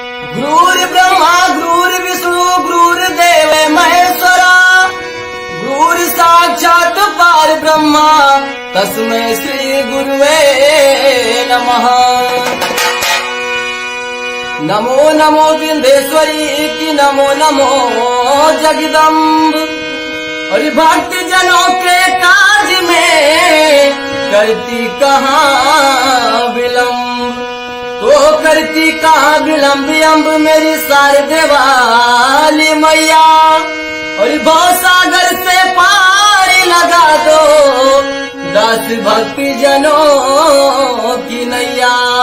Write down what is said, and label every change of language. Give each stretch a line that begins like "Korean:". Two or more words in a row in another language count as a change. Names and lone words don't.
Sanskrit: गुरुर् ब्रह्मा गुरुर्विष्णु गुरुर्देव महेश्वरा गुरुर् साक्षात् पार ब्रह्मा तस्मै श्री गुरुवे नमः।
Hindi: नमो नमो विंध्येश्वरी की नमो नमो जगदम्ब। और भक्त जनों के काज में करती कहाँ विलम्ब, तो करती कहाँ विलम्ब अम्ब मेरी शारदे वाली मैया। और भव सागर से पार लगा दो दास भक्ति जनों की नैया।